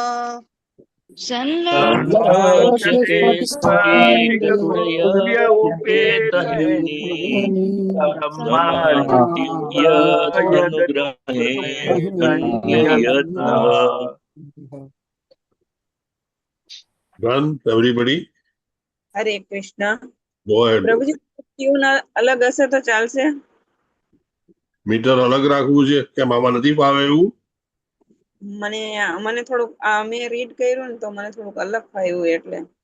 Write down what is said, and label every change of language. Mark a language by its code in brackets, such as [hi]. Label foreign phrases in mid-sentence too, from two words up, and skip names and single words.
[sa] संलक्ष्यते स्फटिकूडय उपेतहेम्नि समार्जति यदनुग्रहेण अन्ययत्नः [en] Done, everybody? [gu] હરે કૃષ્ણ [en] Go ahead. [gu] પ્રભુજી ટ્યુન અલગ હશે તો ચાલશે મીટર અલગ રાખવું છે કે મામા નથી ફાવે એવું મને મને થોડુંક મેં રીડ કર્યું ને તો મને થોડુંક અલગ ફાવ્યું એટલે